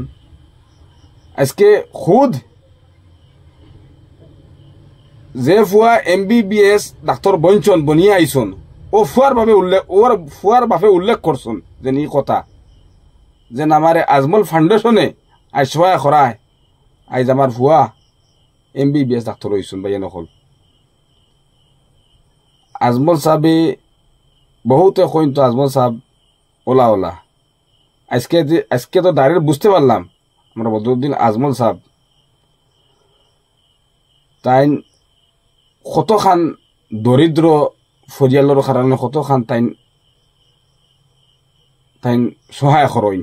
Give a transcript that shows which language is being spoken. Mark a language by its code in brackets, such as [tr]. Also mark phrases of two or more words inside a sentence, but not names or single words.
[syl] আজকে খুদ যে ফুয়া MBBS ডাক্তার বনিয়ে আইসন, ও ফুয়ার বাপে উল্লেখ করছেন যেন এই কথা, যেন আমার আজমল ফাউন্ডেশনে আজ সহায় করায় আজ আমার ফুয়া MBBS ডাক্তার হইসন ভাই নকল। আজমল সাহেবে বহুতে কইন তো আজমল সাহেব ওলা আজকে তো ডাইরেক্ট বুঝতে পারলাম আমরা বদরুদ্দিন আজমল সাহেব তাইন কতখান দরিদ্র ফরিয়ালর কারণে কতখান তাইন সহায় করইন।